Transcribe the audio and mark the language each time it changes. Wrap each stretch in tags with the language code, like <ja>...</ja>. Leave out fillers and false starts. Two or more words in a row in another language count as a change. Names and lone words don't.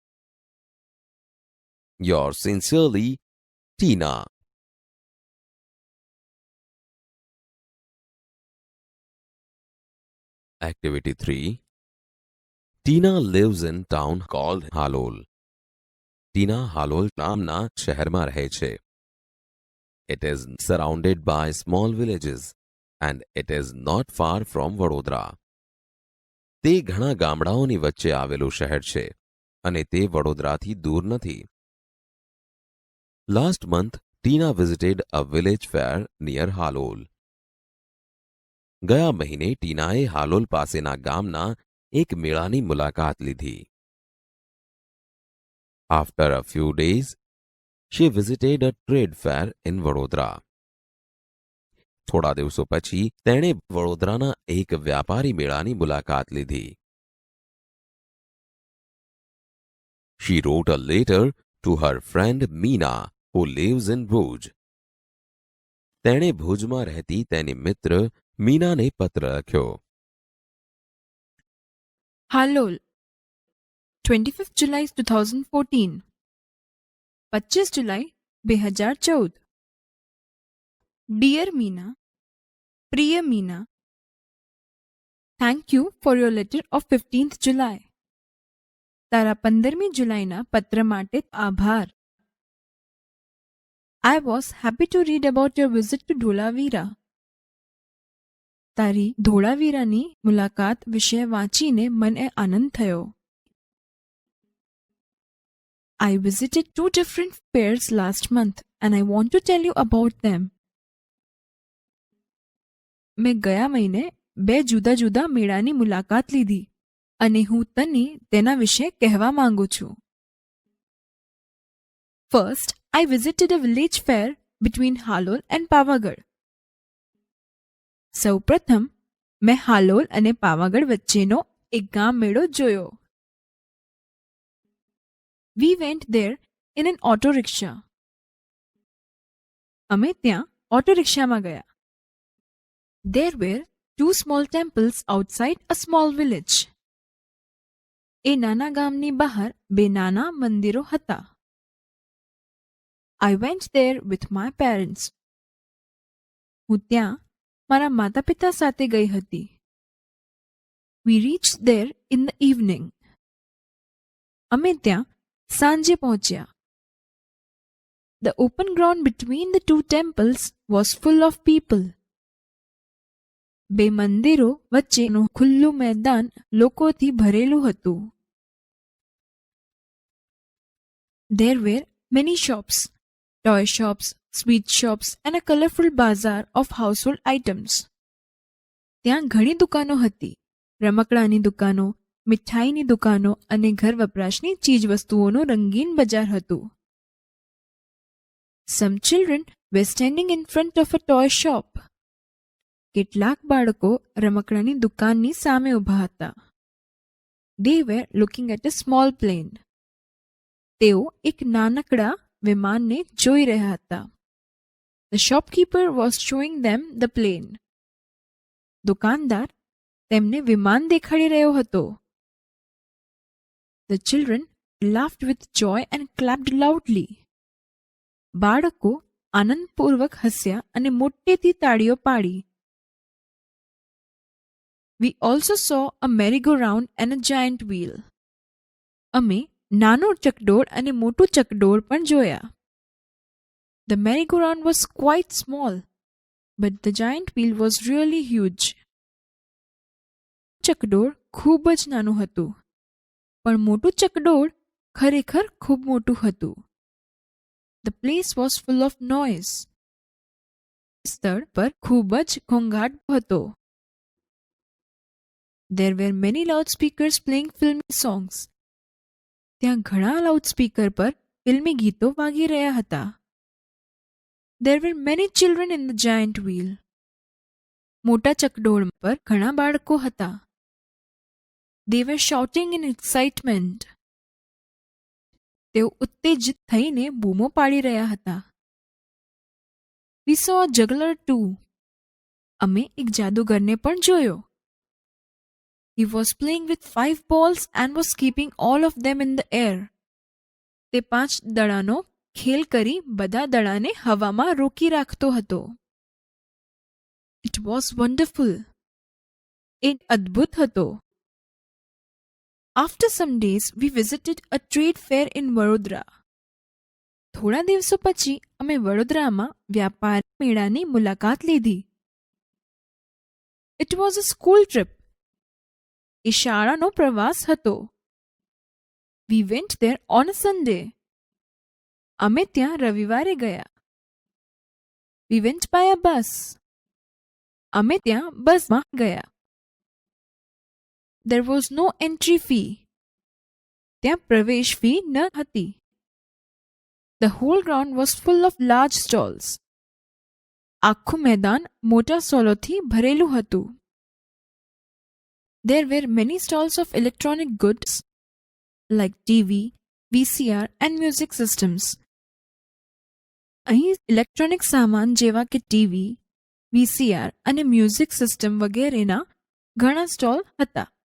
<en>Yours sincerely, Tina. Activity 3. Tina lives in town called Halol.</en> <gu>Tina Halol નામના શહેરમાં રહે છે.</gu> <en>It is surrounded by small villages and it is not far from વડોદરા.</en> <gu>તે ઘણા ગામડાઓની વચ્ચે આવેલું શહેર છે અને તે વડોદરાથી દૂર નથી.</gu> <en>Last month, Tina visited a village fair near Halol.</en> <gu>ગયા મહિને ટીનાએ હાલોલ પાસેના ગામના એક મેળાની મુલાકાત લીધી.</gu> <en>After a few days, she visited a trade fair in વડોદરા.</en> <gu>થોડા દિવસો પછી તેણે વડોદરાના એક વ્યાપારી મેળાની મુલાકાત લીધી.</gu> <en>She wrote a letter to her friend Meena, who lives in Bhuj.</en> <gu>તેણે ભુજમાં રહેતી તેની મિત્ર મીનાને પત્ર લખ્યો. હાલોલ 25 જુલાઈ 2014 25 જુલાઈ 2014 ડિયર મીના પ્રિય મીના</gu> <en>thank you for your letter of 15th July</en> <gu>તારા 15મી જુલાઈના પત્ર માટે આભાર.</gu> <en>I was happy to read about your visit to Dholavira.</en> <gu>તારી ધોળાવીરાની મુલાકાત વિશે વાંચીને મને આનંદ થયો.</gu> <en>I visited 2 different fairs last month and I want to tell you about them.</en> <gu>મેં ગયા મહિને 2 જુદા જુદા મેળાની મુલાકાત લીધી અને હું તને તેના વિશે કહેવા માંગુ છું.</gu> <en>First, I visited a village fair between Halol and Pavagadh.</en> <gu>સૌપ્રથમ મેં હાલોલ અને પાવાગઢ વચ્ચેનો એક ગામ મેળો જોયો.</gu> <en>We went there in an auto rickshaw.</en> <gu>અમે ત્યાં ઓટો રિક્ષામાં ગયા.</gu> <en>There were 2 small temples outside a small village.</en> <gu>એ નાના ગામની બહાર 2 નાના મંદિરો હતા.</gu> <en>I went there with my parents.</en> <gu>હું ત્યાં મારા માતા પિતા સાથે ગઈ હતી.</gu> <en>We reached there in the evening.</en> <gu>અમે ત્યાં સાંજે પહોંચ્યા.</gu> <en>The open ground between the 2 temples was full of people.</en> <gu>2 મંદિરો વચ્ચેનું ખુલ્લું મેદાન લોકોથી ભરેલું હતું.</gu> <en>There were many shops, toy shops, sweet shops and a colorful bazaar of household items.</en> <gu>ત્યાં ઘણી દુકાનો હતી, રમકડાની દુકાનો, મીઠાઈની દુકાનો અને ઘર વપરાશની ચીજવસ્તુઓનું રંગીન બજાર હતું.</gu> <en>Some children were standing in front of a toy shop.</en> <gu>કેટલાક બાળકો રમકડાની દુકાનની સામે ઊભા હતા.</gu> <en>They were looking at a small plane.</en> <gu>તેઓ એક નાનકડા વિમાનને જોઈ રહ્યા હતા.</gu> <en>The shopkeeper was showing them the plane.</en> <gu>દુકાનદાર તેમને વિમાન દેખાડી રહ્યો હતો.</gu> <en>The children laughed with joy and clapped loudly.</en> <gu>બાળકો આનંદપૂર્વક હસ્યા અને મોટેથી તાળીઓ પાડી.</gu> <en>We also saw a merry-go-round and a giant wheel.</en> <gu>અમે નાનું ચકડોળ અને મોટું ચકડોળ પણ જોયા.</gu> <en>The merry-go-round was quite small, but the giant wheel was really huge.</en> <gu>ચકડોળ ખૂબ જ નાનું હતું, પણ મોટું ચકડોળ ખરેખર ખૂબ મોટું હતું.</gu> <en>The place was full of noise.</en> <gu>સ્થળ પર ખૂબ જ ઘોંઘાટ હતો.</gu> <en>There were many loudspeakers playing filmy songs.</en> <gu>ત્યાં ઘણા લાઉડસ્પીકર પર ફિલ્મી ગીતો વાગી રહ્યા હતા.</gu> <en>There were many children in the giant wheel.</en> <gu>મોટા ચકડોળ પર ઘણા બાળકો હતા.</gu> <en>They were shouting in excitement.</en> <gu>તેઓ ઉત્તેજિત થઈને બૂમો પાડી રહ્યા હતા.</gu> <en>We saw a juggler too.</en> <gu>અમે એક જાદુગરને પણ જોયો.</gu> <en>He was playing with 5 balls and was keeping all of them in the air.</en> <gu>તે 5 દડાનો ખેલ કરી બધા દડાને હવામાં રોકી રાખતો હતો.</gu> <en>It was wonderful.</en> <gu>એ અદ્ભુત હતો.</gu> <en>After some days, we visited a trade fair in Vadodara.</en> <gu>થોડા દિવસો પછી અમે વડોદરામાં વ્યાપાર મેળાની મુલાકાત લીધી.</gu> <en>It was a school trip.</en> <gu>એ શાળાનો પ્રવાસ હતો.</gu> <en>We went there on a Sunday.</en> <gu>અમે ત્યાં રવિવારે ગયા.</gu> <en>We went by a bus.</en> <gu>અમે ત્યાં બસમાં ગયા.</gu> <en>There was no entry fee.</en> <gu>ત્યાં પ્રવેશ ફી ન હતી.</gu> <en>The whole ground was full of large stalls.</en> <gu>આખું મેદાન મોટા સ્ટોલોથી ભરેલું હતું.</gu> <en>There were many stalls of electronic goods like TV, VCR and music systems.</en> <gu>અહીં ઇલેક્ટ્રોનિક સામાન જેવા કે ટીવી, VCR અને</gu> <en>music system</en> <gu>વગેરેના ઘણા સ્ટોલ હતા.</gu>